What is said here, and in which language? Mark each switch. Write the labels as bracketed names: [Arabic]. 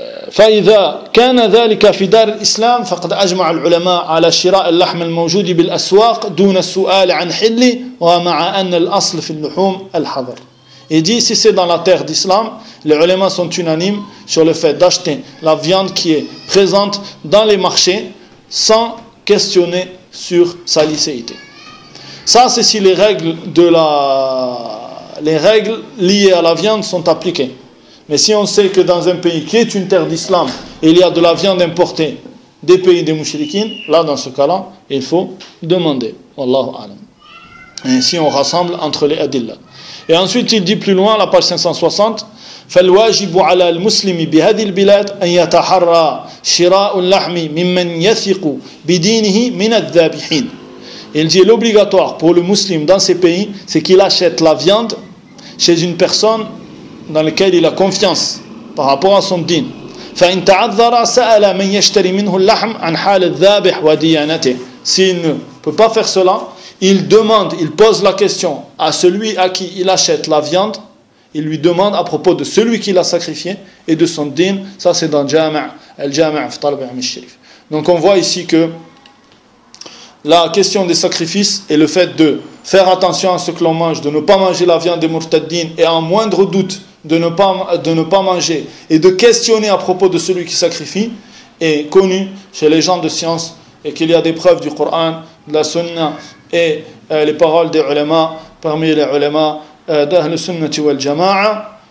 [Arabic] فإذا كان ذلك في دار الإسلام فقد أجمع العلماء على شراء اللحم الموجود بالأسواق دون السؤال عن حله ومع أن الأصل في اللحوم الحظر. [French] Il dit si c'est dans la terre d'islam, les ulémas sont unanimes sur le fait d'acheter la viande qui est présente dans les marchés sans questionner sur sa licéité. Ça c'est si les règles de la les règles liées à la viande sont appliquées. Mais si on sait que dans un pays qui est une terre d'islam, il y a de la viande importée des pays des mouchriquines, là, dans ce cas-là, il faut demander. Wallahu alam. Ainsi, on rassemble entre les adillas. Et ensuite, il dit plus loin, à la page 560, [Arabic] فَالْوَاجِبُ عَلَى الْمُسْلِمِ بِهَذِي الْبِلَادِ أَنْ يَتَحَرَّى شِرَاءُ اللَّحْمِ مِمَّنْ يَثِقُ بِدِينِهِ مِنَ الذَّابِحِينَ. [French] Il dit, l'obligatoire pour le musulman dans ces pays, c'est qu'il achète la viande chez une personne dans lequel il a confiance par rapport à son din. [Arabic] فَإِنْ تَعَذَّرَ سَأَلَ مَنْ يَشْتَرِ مِنْهُ اللَّحْمَ عَنْ حَالِ الذَّابِحِ وَدِيَانَتِهِ. [French] S'il ne peut pas faire cela, il demande, il pose la question à celui à qui il achète la viande, il lui demande à propos de celui qui l'a sacrifié et de son dîn. Ça c'est dans Jama' al-Jama' fi Talab al-Ilm al-Sharif. Donc on voit ici que la question des sacrifices et le fait de faire attention à ce que l'on mange, de ne pas manger la viande des murtaddin et en moindre doute de ne pas manger et de questionner à propos de celui qui sacrifie est connu chez les gens de science et qu'il y a des preuves du Coran, de la Sunna et les paroles des ulama parmi les ulama d'Ahl Sunnati wal Jama'a.